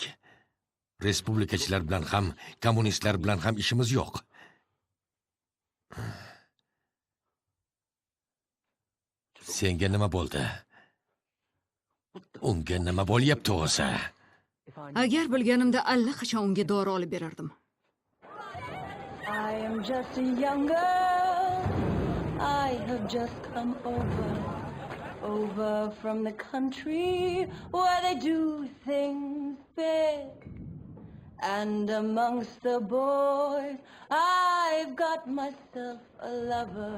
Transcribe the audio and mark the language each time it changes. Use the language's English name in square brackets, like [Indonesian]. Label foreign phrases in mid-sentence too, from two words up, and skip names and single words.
[Uzbek] Respublikachilar bilan ham, kommunistlar bilan ham ishimiz yo'q. Senga nima bo'ldi? Unga nima bo'lyapti o'zi? Agar bilganimda allaqachon unga dori olib berardim. [English] I am just a young girl. I have just come over from the country where they do things big. And amongst the boys, I've got myself a lover.